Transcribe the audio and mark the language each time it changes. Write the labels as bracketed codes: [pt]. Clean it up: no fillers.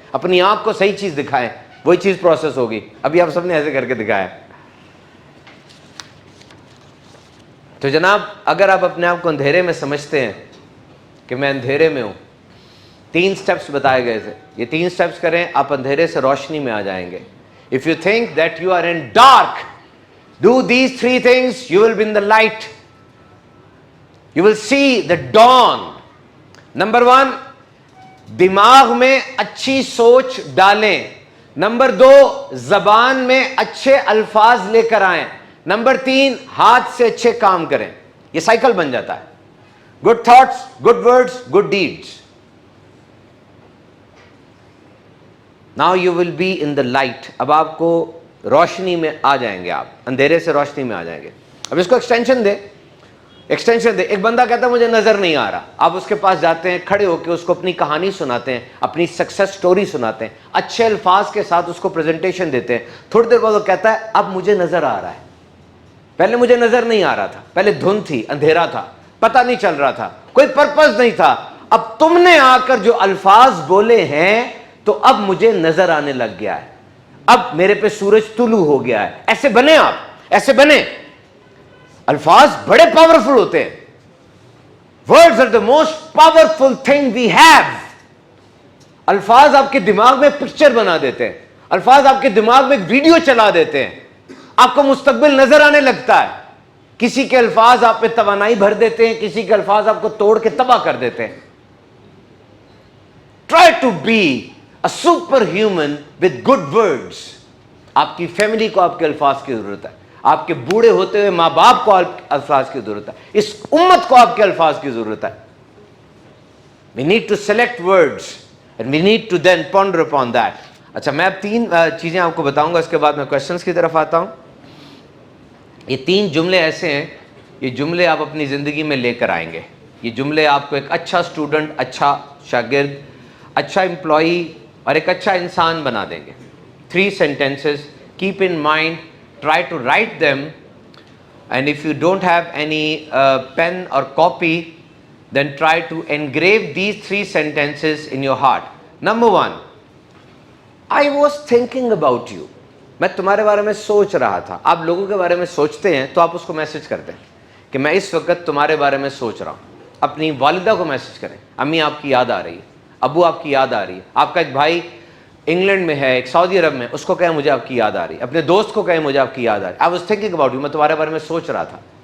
[ur] اپنی آنکھ کو صحیح چیز دکھائیں, وہی چیز پروسیس ہوگی. ابھی آپ سب نے ایسے کر کے دکھایا. تو جناب, اگر آپ اپنے آپ کو اندھیرے میں سمجھتے ہیں کہ میں اندھیرے میں ہوں, 3 سٹیپس بتائے گئے تھے, یہ 3 سٹیپس کریں آپ اندھیرے سے روشنی میں آ جائیں گے. [en] If you think that you are in dark, do these 3 things, you will be in the light. You will see the dawn. [ur] Number 1, دماغ میں اچھی سوچ ڈالیں. نمبر 2, زبان میں اچھے الفاظ لے کر آئیں. نمبر 3, ہاتھ سے اچھے کام کریں. یہ سائیکل بن جاتا ہے. [en] Good thoughts, good words, good deeds. Now you will be in the light. [ur] اب آپ کو روشنی میں آ جائیں گے, آپ اندھیرے سے روشنی میں آ جائیں گے. اب اس کو ایکسٹینشن دے, ایکسٹینشن دے. ایک بندہ کہتا ہے مجھے نظر نہیں آ رہا, آپ اس کے پاس جاتے ہیں, کھڑے ہو کے اس کو اپنی کہانی سناتے ہیں, اپنی سکسیس سٹوری سناتے ہیں, اچھے الفاظ کے ساتھ اس کو پریزنٹیشن دیتے ہیں. تھوڑی دیر بعد وہ کہتا ہے اب مجھے نظر آ رہا ہے, پہلے مجھے نظر نہیں آ رہا تھا, پہلے دھند تھی, اندھیرا تھا, پتہ نہیں چل رہا تھا, کوئی پرپز نہیں تھا. اب تم نے آ کر جو الفاظ بولے ہیں تو اب مجھے نظر آنے لگ گیا ہے, اب میرے پہ سورج طلوع ہو گیا ہے. ایسے بنے آپ, ایسے بنے. الفاظ بڑے پاورفل ہوتے ہیں. [en] Words are the most powerful thing we have. [ur] الفاظ آپ کے دماغ میں پکچر بنا دیتے ہیں, الفاظ آپ کے دماغ میں ایک ویڈیو چلا دیتے ہیں, آپ کو مستقبل نظر آنے لگتا ہے. کسی کے الفاظ آپ پہ توانائی بھر دیتے ہیں, کسی کے الفاظ آپ کو توڑ کے تباہ کر دیتے ہیں. [en] Try to be a superhuman with good words. [ur] آپ کی فیملی کو آپ کے الفاظ کی ضرورت ہے, آپ کے بوڑھے ہوتے ہوئے ماں باپ کو الفاظ کی ضرورت ہے, اس امت کو آپ کے الفاظ کی ضرورت ہے. [en] We need to select words and we need to then ponder upon that. [ur] اچھا, میں اب 3 چیزیں آپ کو بتاؤں گا, اس کے بعد میں کوشچنس کی طرف آتا ہوں. یہ 3 جملے ایسے ہیں, یہ جملے آپ اپنی زندگی میں لے کر آئیں گے. یہ جملے آپ کو ایک اچھا اسٹوڈنٹ, اچھا شاگرد, اچھا امپلائی اور ایک اچھا انسان بنا دیں گے. [en] 3 sentences, keep in mind, try to write them, and if you don't have any pen or copy, then try to engrave these 3 sentences in your heart. Number 1, I was thinking about you. [ur] میں تمہارے بارے میں سوچ رہا تھا. آپ لوگوں کے بارے میں سوچتے ہیں تو آپ اس کو میسج کرتے ہیں کہ میں اس وقت تمہارے بارے میں سوچ رہا ہوں. اپنی والدہ کو میسج کریں, امی آپ کی یاد آ رہی ہے, ابو آپ کی یاد آ رہی ہے. آپ کا ایک بھائی انگلینڈ میں ہے, ایک سعودی عرب میں, اس کو کہیں مجھے آپ کی یاد آ رہی ہے. اپنے دوست کو کہیں مجھے آپ کی یاد آ رہی ہے. [en] I was thinking about you, [ur] میں تمہارے بارے میں سوچ رہا تھا.